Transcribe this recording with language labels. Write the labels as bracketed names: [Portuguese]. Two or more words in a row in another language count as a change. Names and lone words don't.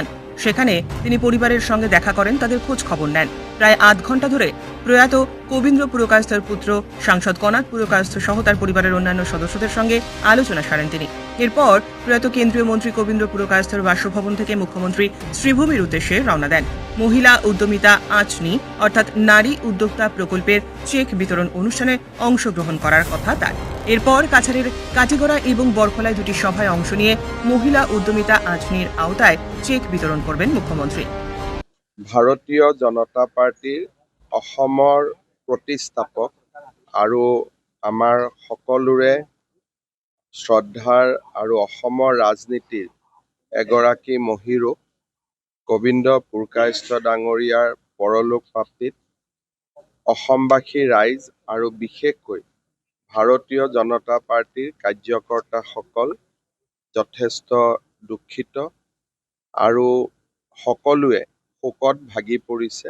[Bangla] সেখানে তিনি পরিবারের সঙ্গে দেখা করেন, তাদের খোঁজ খবর নেন। প্রায় আধ ঘণ্টা ধরে প্রয়াত কবীন্দ্র পুরকায়স্থর পুত্র সাংসদ কনাদ পুরকায়স্থ সহ তার পরিবারের অন্যান্য সদস্যদের সঙ্গে আলোচনা সারেন তিনি। এরপর প্রয়াত কেন্দ্রীয় মন্ত্রী কবীন্দ্র পুরকায়স্থর বাসভবন থেকে মুখ্যমন্ত্রী শ্রীভূমির উদ্দেশ্যে রওনা দেন। মহিলা উদ্যমিতা আঁচনি অর্থাৎ নারী উদ্যোক্তা প্রকল্পের চেক বিতরণ অনুষ্ঠানে অংশগ্রহণ করার কথা তার। এরপর কাছাড়ের কাটিগড়া এবং বরখলায় দুটি সভায় অংশ নিয়ে মহিলা উদ্যমিতা আঁচনির আওতায় চেক বিতরণ করবেন মুখ্যমন্ত্রী। [Assamese] ভাৰতীয় জনতা পাৰ্টীৰ অসমৰ প্ৰতিষ্ঠাপক আৰু আমাৰ সকলোৰে শ্ৰদ্ধাৰ আৰু অসমৰ ৰাজনীতিৰ এগৰাকী মহীৰূপ কবীন্দ্ৰ পুৰকায়স্থ ডাঙৰীয়াৰ পৰলোক প্ৰাপ্তিত অসমবাসী ৰাইজ আৰু বিশেষকৈ ভাৰতীয় জনতা পাৰ্টীৰ কাৰ্যকৰ্তাসকল যথেষ্ট দুখিত আৰু সকলোৱে শোকত ভাগি পৰিছে।